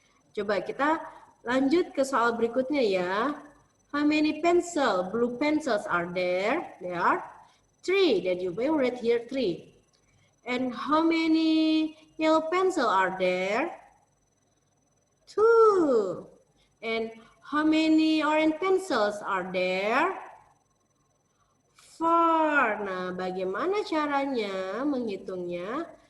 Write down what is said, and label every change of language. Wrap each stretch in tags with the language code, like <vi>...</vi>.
<id>Coba kita lanjut ke soal berikutnya ya.</id> <en>How many blue pencils are there? There are 3. Then you may write here 3. And how many yellow pencils are there? 2. And how many orange pencils are there? 4.</en> <id>Nah, bagaimana caranya menghitungnya?</id>